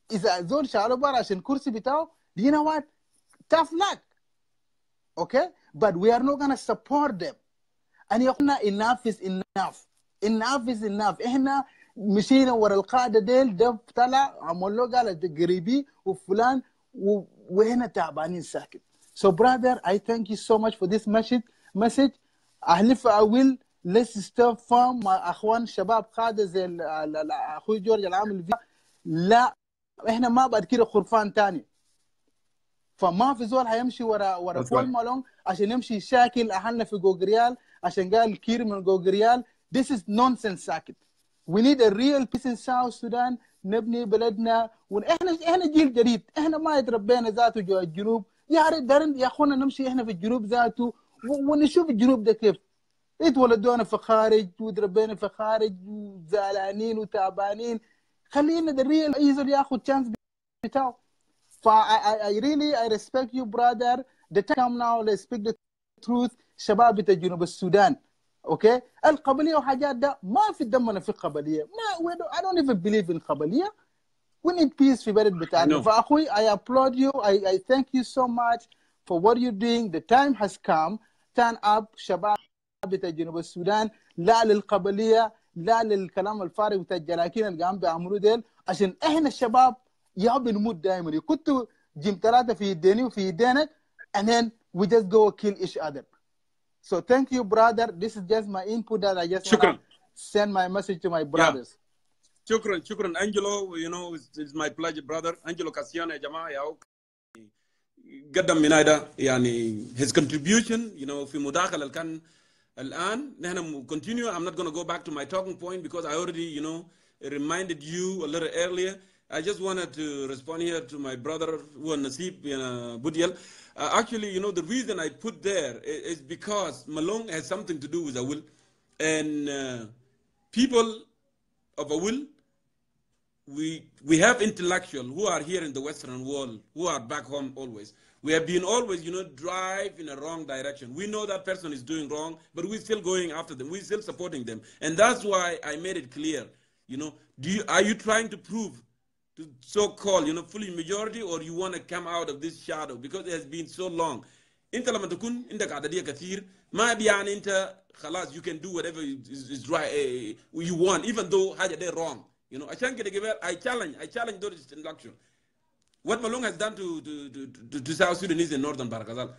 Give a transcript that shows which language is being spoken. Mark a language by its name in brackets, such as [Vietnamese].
[Arabic] إذا زول شالوا برا عشان كرسي بتاعه, [English] you know what? Tough luck. Okay? But we are not gonna support them. And [Arabic] يقولنا [English] enough is enough. Enough is enough. [Arabic] مشينا ورا القاعده ديل، ده طلع عمل له قال قريبي وفلان وهنا تعبانين ساكت. [English] So brother, I thank you so much for this message. I will let's stay firm [Arabic] مع اخوان شباب قاده زي اخوي جورج العامل فيها. لا احنا ما بعد كده خرفان تاني. فما في زول هيمشي ورا بول مالون عشان يمشي يشاكل اهلنا في جوجريال عشان قال كير من جوجريال. [English] This is nonsense [Arabic] ساكت. [English] We need a real peace in South Sudan. [Arabic] نبني بلدنا احنا جيل جديد، احنا ما يتربينا ذاته جوا الجنوب. يا ريت دارين يا اخوانا نمشي احنا في الجنوب ذاته ونشوف الجنوب ده كيف. اتولدونا في خارج وتربينا في خارج وزعلانين وتعبانين. خلينا [English] the real [Arabic] يزول ياخذ chance بتاعه. [English] I really respect you brother. The time now let's speak the truth. [Arabic] شباب بتاع جنوب السودان اوكي القبليه وحاجات ده ما في دمنا في قبليه. [English] ما I don't even believe in قبليه. We need peace [Arabic] في بلد بتاعنا. [English] فاخوي I applaud you. I thank you so much for what you're doing. The time has come. Turn up [Arabic] شباب بتاع جنوب السودان، لا للقبليه لا للكلام الفارغ بتاع الجلاكين اللي قام بيعملوا ديل، عشان احنا الشباب يا بنموت دائما. كنت جيم 3 في يديني وفي يدينك [English] and then we just go kill each other. So thank you brother. This is just my input that I just want to send my message to my brothers. [Arabic] Shukran Angelo. [English] You know it's my pleasure brother. [Arabic] Angelo Cassiano يا جماعة يا قدم من هذا يعني [English] his contribution you know [Arabic] في مداخلة كان الآن نحن continue. [English] I'm not going to go back to my talking point because I already you know reminded you a little earlier. I just wanted to respond here to my brother who Nasib Budiel. Actually, you know, the reason I put there is because Malong has something to do with Awil. And people of Awil, we have intellectuals who are here in the Western world, who are back home always. We have been always, you know, drive in a wrong direction. We know that person is doing wrong, but we're still going after them. We're still supporting them. And that's why I made it clear, you know, are you trying to prove to so-called, you know, fully majority, or you want to come out of this shadow because it has been so long. [Arabic] انت لما تكون عندك عددية كثير ما بيعني انت خلاص [English] you can do whatever is right you want even though [Arabic] حاجة ده wrong. [English] You know, [Arabic] عشان كده قبل [English] I challenge those intellectuals. What Malong has done to South Sudanese in Northern Barakazal.